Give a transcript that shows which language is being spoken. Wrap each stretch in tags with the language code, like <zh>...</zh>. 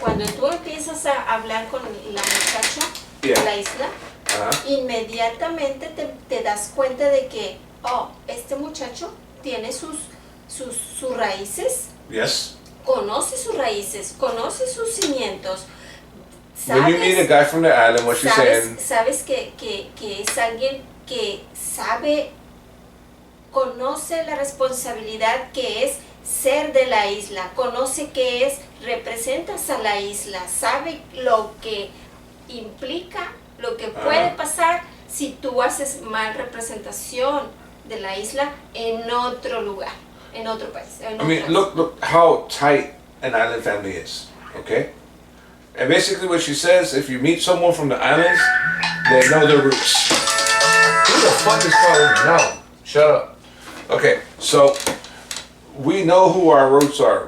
<es>Cuando tú empiezas a hablar con la muchacha</es> <en>Yeah.</en> <es>de la isla, Uh-huh. inmediatamente te das cuenta de que, este muchacho tiene sus raíces,</es> <en>Yes.</en> <es>conoce sus raíces, conoce sus cimientos.</es> <en>When you meet a guy from the island, what you're saying,</en> <es>Sabes que es alguien que conoce la responsabilidad que es ser de la isla, conoce que representas a la isla, sabe lo que implica, lo que puede pasar si tú haces mal representación de la isla en otro lugar, en otro país.</es> <en>I mean, look how tight an island family is, okay? And basically what she says, if you meet someone from the islands, they know their roots. Who the fuck is calling me? No, shut up. Okay, so we know who our roots are.</en>